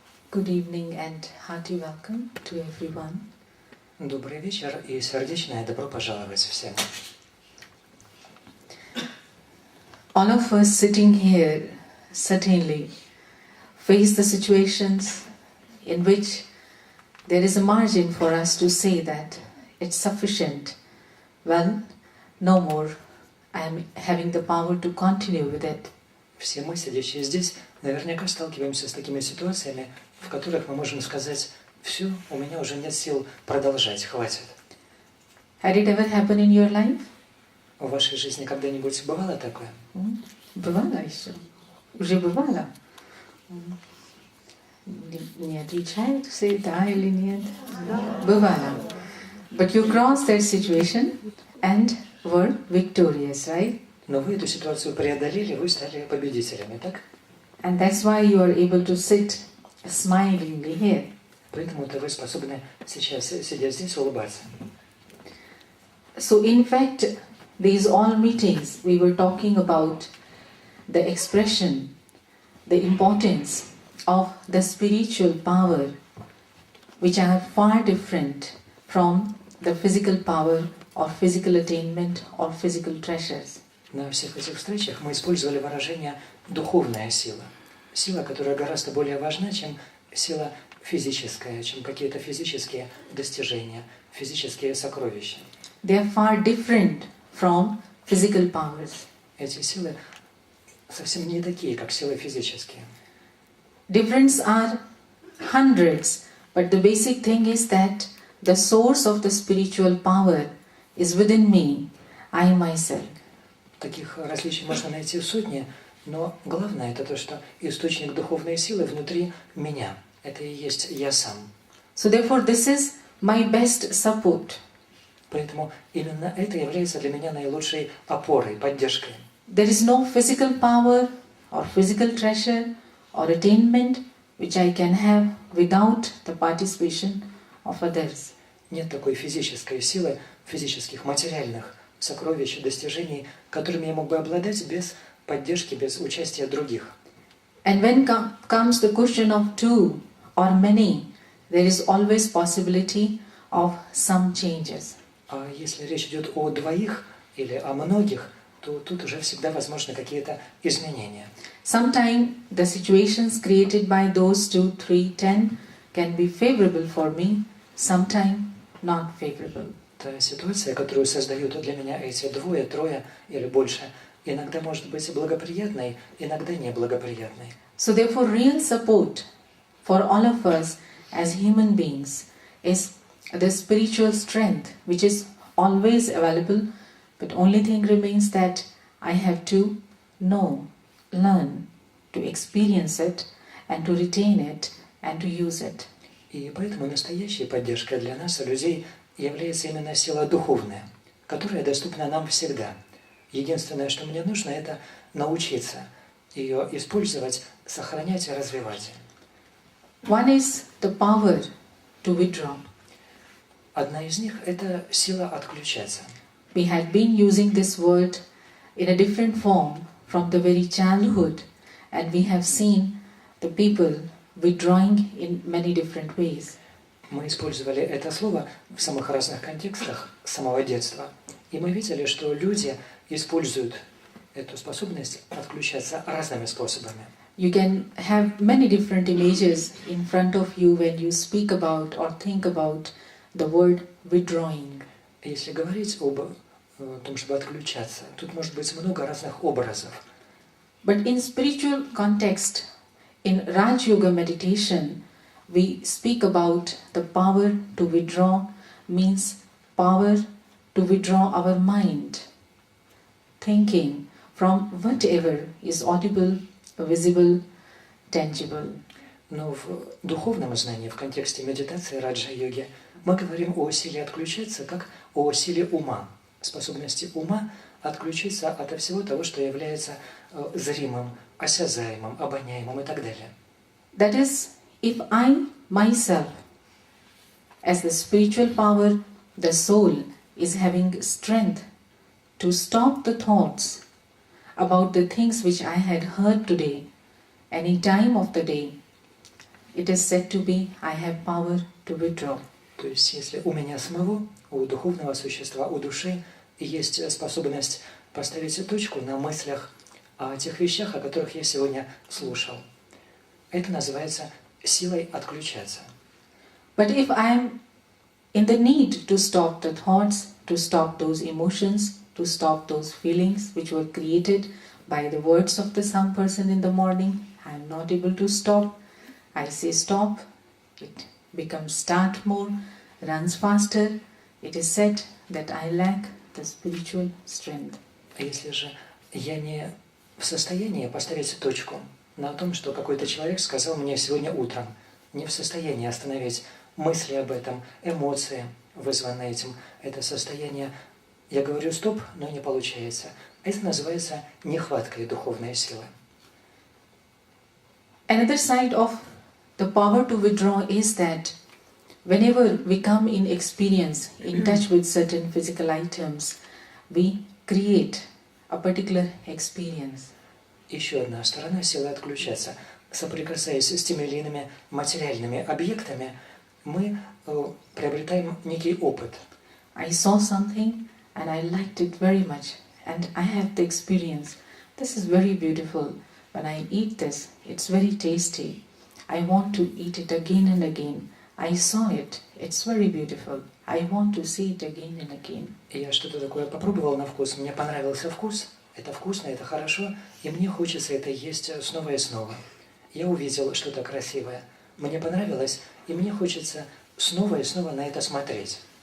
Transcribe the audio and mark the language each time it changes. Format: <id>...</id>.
<en>Good evening and hearty welcome to everyone.</en> <ru>Добрый вечер и сердечное добро пожаловать всем.</ru> <en>All of us sitting here certainly face the situations in which there is a margin for us to say that it's sufficient. Well, no more. I am having the power to continue with it.</en> <ru>Все мы, сидящие здесь, наверняка сталкиваемся с такими ситуациями, в которых мы можем сказать: «Все, у меня уже нет сил продолжать, хватит».</ru> <en>Had it ever happened in your life?</en> <ru>В вашей жизни когда-нибудь бывало такое? Бывало еще. Уже бывало. Не отвечаю,</ru> <en>say</en> <ru>да или нет. Бывало.</ru> <en>But you crossed that situation and were victorious, right?</en> <ru>Но вы эту ситуацию преодолели, вы стали победителями, так?</ru> <en>And that's why you are able to sit smilingly here.</en> <ru>Поэтому-то вы способны сейчас, сидя здесь, улыбаться.</ru> <en>So in fact, these all meetings we were talking about the expression, the importance of the spiritual power, which are far different from the physical power or physical attainment or physical treasures.</en> <ru>На всех этих встречах мы использовали выражение «духовная сила». Сила, которая гораздо более важна, чем сила физическая, чем какие-то физические достижения, физические сокровища.</ru> <en>They are far different from physical powers.</en> <ru>Эти силы совсем не такие, как силы физические.</ru> <en>Difference are hundreds, but the basic thing is that the source of the spiritual power is within me, I myself.</en> <ru>Таких различий можно найти сотни, но главное это то, что источник духовной силы внутри меня. Это и есть я сам.</ru> <en>So therefore this is my best support.</en> <ru>Поэтому именно это является для меня наилучшей опорой, поддержкой.</ru> <en>There is no physical power or physical treasure or attainment which I can have without the participation of others.</en> <ru>Нет такой физической силы, физических, материальных сокровищ и достижений, которыми я мог бы обладать без поддержки, без участия других.</ru> <en>And when comes the question of two or many, there is always possibility of some changes.</en> <ru>А если речь идет о двоих или о многих, то тут уже всегда возможны какие-то изменения.</ru> <en>Sometimes the situations created by those 2, 3, 10 can be favorable for me, sometimes not favorable.</en> <ru>Та ситуация, которую создают для меня эти двое, трое или больше, иногда может быть благоприятной, иногда неблагоприятной.</ru> <en>So therefore real support for all of us as human beings is the spiritual strength which is always available, but only thing remains that I have to know, learn, to experience it and to retain it and to use it.</en> <ru>И поэтому настоящей поддержкой для нас, людей, является именно сила духовная, которая доступна нам всегда. Единственное, что мне нужно, это научиться ее использовать, сохранять и развивать.</ru> <en>One is the power to withdraw.</en> <ru>Одна из них – это сила отключаться.</ru> <en>We had been using this word in a different form from the very childhood, and we have seen the people withdrawing in many different ways.</en> <ru>Мы использовали это слово в самых разных контекстах с самого детства. И мы видели, что люди используют эту способность отключаться разными способами.</ru> <en>You can have many different images in front of you when you speak about or think about the word withdrawing.</en> <ru>Если говорить об том, чтобы отключаться, тут может быть много разных образов.</ru> <en>But in spiritual context, in Raj Yoga meditation, we speak about the power to withdraw means power to withdraw our mind, thinking from whatever is audible, visible, tangible.</en> <ru>Но в духовном знании, в контексте медитации раджа-йоги, мы говорим о силе отключаться как о силе ума, способности ума отключиться от всего того, что является зримым, осязаемым, обоняемым и так далее.</ru> <en>That is, if I myself, as the spiritual power, the soul, is having strength to stop the thoughts about the things which I had heard today, any time of the day, it is said to be, I have power to withdraw.</en> <ru>То есть, если у меня самого, у духовного существа, у души есть способность поставить точку на мыслях о тех вещах, о которых я сегодня слушал, это называется силой отключаться.</ru> <en>But if I am in the need to stop the thoughts, to stop those emotions, to stop those feelings which were created by the words of some person in the morning, I am not able to stop. I say stop, it becomes start more, runs faster. It is said that I lack the spiritual strength.</en> <ru>А если же я не в состоянии поставить точку на том, что какой-то человек сказал мне сегодня утром, не в состоянии остановить мысли об этом, эмоции, вызванные этим, это состояние, я говорю стоп, но не получается. Это называется нехваткой духовной силы.</ru> <en>Another side of the power to withdraw is that whenever we come in experience, in touch with certain physical items, we create a particular experience.</en> <ru>Еще одна сторона силы отключаться. Соприкасаясь с теми или иными материальными объектами, мы приобретаем некий опыт.</ru> <en>I saw something and I liked it very much, and I have the experience. This is very beautiful. When I eat this, it's very tasty. I want to eat it again and again. I saw it. It's very beautiful. I want to see it again and again.</en> <ru>И я что-то такое попробовал на вкус, мне понравился вкус, это вкусно, это хорошо, и мне хочется это есть снова и снова. Я увидел что-то красивое, мне понравилось, и мне хочется снова и снова на это смотреть.</ru>